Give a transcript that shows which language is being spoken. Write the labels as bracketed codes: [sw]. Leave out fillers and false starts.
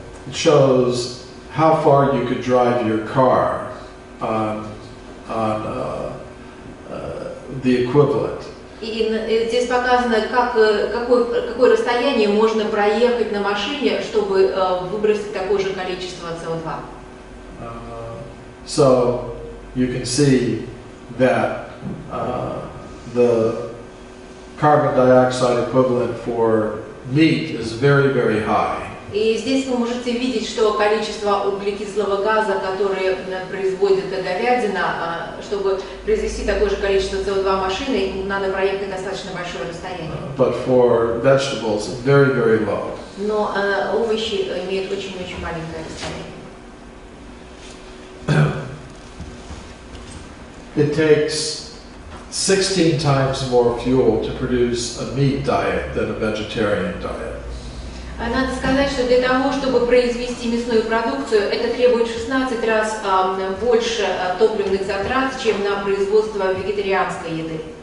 [en] It shows how far you could drive your car on the equivalent. [ru] И здесь показано, какое расстояние можно проехать на машине, чтобы выбросить такое же количество СО2. [en] So you can see that the carbon dioxide equivalent for meat is very, very high. [ru] И здесь вы можете видеть, что количество углекислого газа, которое производит говядина, чтобы произвести такое же количество СО2 машины, надо проехать достаточно большое расстояние. [en] But for vegetables, very, very low. [ru] Но овощи имеют очень-очень маленькое расстояние. [en] It takes 16 times more fuel to produce a meat diet than a vegetarian diet. [ru] Надо сказать, что для того, чтобы произвести мясную продукцию, это требует в 16 раз больше топливных затрат, чем на производство вегетарианской еды.